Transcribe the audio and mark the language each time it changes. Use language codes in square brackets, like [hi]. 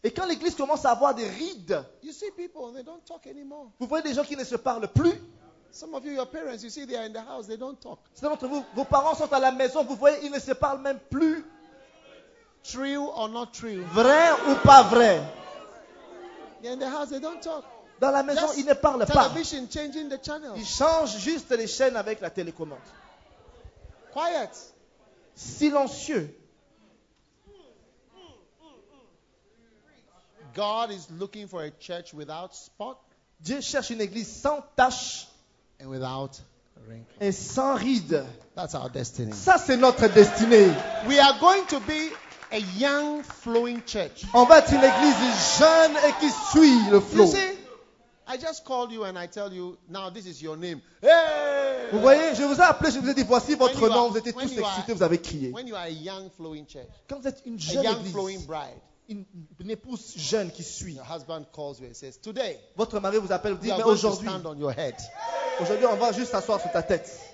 [fr] et quand l'église commence à avoir des rides, [en] you see people, they don't talk anymore. [fr] Vous voyez des gens qui ne se parlent plus. [en] Some of you, your parents, you see they are in the house, they don't talk. [fr] Certains d'entre vous, vos parents sont à la maison, vous voyez, ils ne se parlent même plus. [en] True or not true? [fr] Vrai ou pas vrai? [en] They're in the house, they don't talk. [fr] Dans la maison, [en] just [fr] il ne parle [en] television [fr] pas. [en] Changing the channel. [fr] Il change juste les chaînes avec la télécommande. [en] Quiet. [fr] Silencieux. [en] God is looking for a church without spot. [fr] Dieu cherche une église sans tache. [en] And without wrinkles. [fr] Et sans rides. [en] That's our destiny. [fr] Ça, c'est notre destinée. [en] We are going to be a young, flowing church. [fr] On va être une église jeune et qui suit le flot. [en] I just called you and I tell you now this is your name. Hey! [fr] Vous voyez, je vous ai appelé, je vous ai dit voici votre nom. Vous étiez tous excités, vous avez crié. [en] When you are a young flowing church. [fr] Quand vous êtes une jeune église. [en] A young flowing bride. [fr] Une épouse jeune qui suit. [en] Your husband calls you and says today. [fr] Votre mari vous appelle, vous dit mais aujourd'hui. [en] Stand on your head. [fr] Aujourd'hui, on va juste s'asseoir sur ta tête.